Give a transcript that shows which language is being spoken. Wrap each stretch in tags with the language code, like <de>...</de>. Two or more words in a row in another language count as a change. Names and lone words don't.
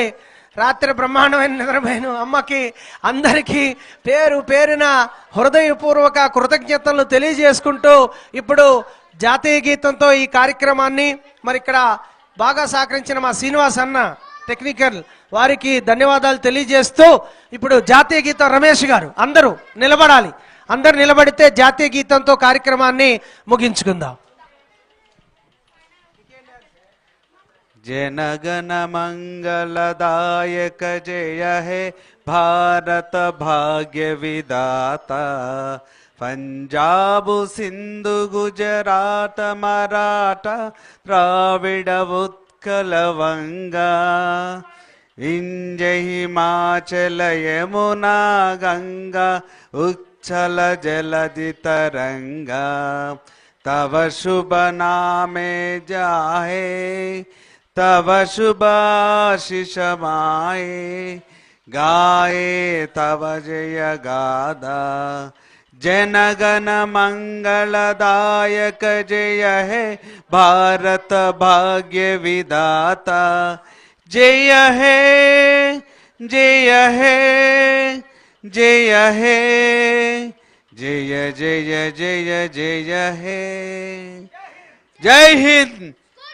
<te>రాత్రి బ్రహ్మాండమైన నిద్రమైన అమ్మకి అందరికీ పేరు పేరున హృదయపూర్వక కృతజ్ఞతలు తెలియజేసుకుంటూ ఇప్పుడు జాతీయ గీతంతో ఈ కార్యక్రమాన్ని మరి ఇక్కడ బాగా సహకరించిన మా శ్రీనివాస్ అన్న టెక్నికల్ వారికి ధన్యవాదాలు తెలియజేస్తూ ఇప్పుడు జాతీయ గీతం రమేష్ గారు అందరూ నిలబడాలి. అందరూ నిలబడితే జాతీయ గీతంతో కార్యక్రమాన్ని ముగించుకుందాం.</te> <bn>জনগণ মঙ্গলদায়ক জয় হে ভারত ভাগ্য বিধাতা পঞ্জাব সিন্ধু গুজরাট মরাঠা দ্রাবিড় উৎকল বঙ্গ বিন্ধ্য হিমাচল যমুনা গঙ্গা উচ্ছল জলধি তরঙ্গ তব শুভ নামে জাগে তব শুভাশিস মাগে গাহে তব জয় গাথা জনগণ মঙ্গলদায়ক জয় হে ভারত ভাগ্য বিধাতা জয় হে জয় হে জয় হে জয় জয় জয় জয় হে জয় হিন্দ</bn>